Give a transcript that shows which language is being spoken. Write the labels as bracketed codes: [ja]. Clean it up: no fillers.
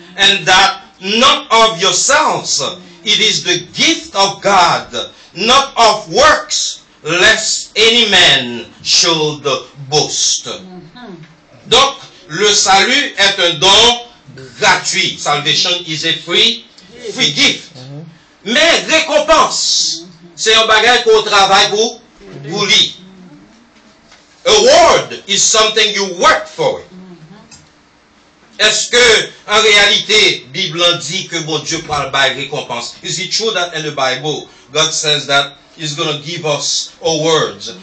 [en] and that not of yourselves. It is the gift of God, not of works, lest any man should boast. [fr] Donc, le salut est un don gratuit. [en] Salvation is a free gift. [fr] Mais récompense, c'est un bagage qu'on travaille pour lui. [en] Award is something you work for. [fr] Est-ce que, en réalité, Bible dit que bon Dieu parle by récompense? [en] Is it true that in the Bible, God says that He's going to give us awards?